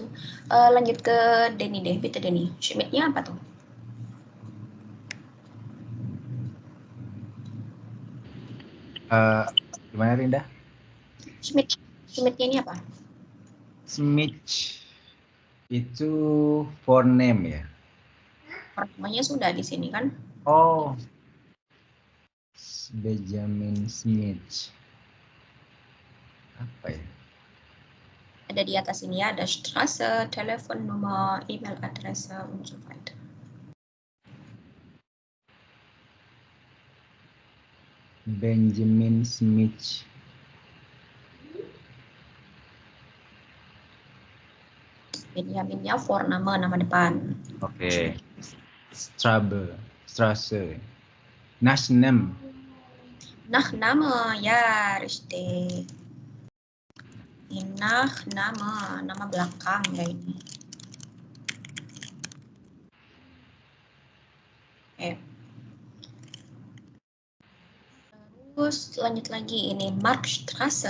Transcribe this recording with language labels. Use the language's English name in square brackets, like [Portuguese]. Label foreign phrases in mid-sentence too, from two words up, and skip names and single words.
[Indonesian] Lanjut ke Denny deh, Bita Denny. Schmidt-nya apa tuh? Gimana Rinda? Schmidt-nya ini apa? Smith itu [English] for name [Indonesian] ya? Namanya sudah di sini kan? Oh, Benjamin Smith. Apa ya? Ada di atas ini ya, ada Straße, telepon nomor, [German] email adresse, und so weiter. [Indonesian] Benjamin Smith. Benjaminnya for nama depan. Oke. Strasse. [German] Nachname. [Indonesian] Nama, ya, richtig. Nama belakang ya ini. Terus lanjut lagi ini Markstraße.